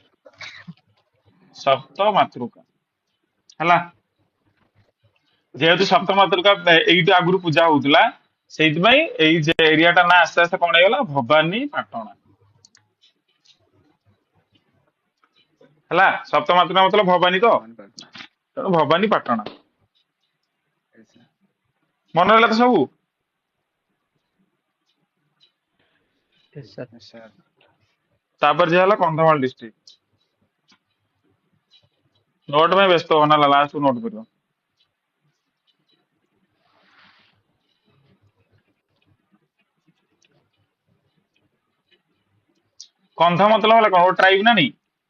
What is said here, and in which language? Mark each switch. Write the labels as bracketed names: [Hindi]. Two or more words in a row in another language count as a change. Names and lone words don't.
[Odia] ସପ୍ତ ମାତୃକା ହେଲା, ଯେହେତୁ ସପ୍ତ ମାତୃକା ଏଇଠି ଆଗରୁ ପୂଜା ହଉଥିଲା, ସେଇଥିପାଇଁ ଏଇ ଯେ ଏରିଆ ଟା ନା ଆସ୍ତେ ଆସ୍ତେ କଣ ହେଇଗଲା ଭବାନୀ ପାଟଣା ହେଲା। ସପ୍ତ ମାତୃକା ମତଲବ ଭବାନୀ ତ, Bhavan Patna. ତେଣୁ ଭବାନୀ ପାଟଣା। [English] Yes, sir. [Odia] ମନେ ରହିଲା ତ ସବୁ? [English] Yes, sir. Yes, sir. [Odia] ତାପରେ ଯାହା ହେଲା କନ୍ଧମାଳ ଡିଷ୍ଟ୍ରିକ୍ଟ। ନୋଟ ପାଇଁ ବ୍ୟସ୍ତ ହବ ନା, [English] last note [Odia] କରିବ। କନ୍ଧ ମତଲବ ହେଲା କଣ? ଗୋଟେ ଟ୍ରାଇବ ନା ନାଇଁ?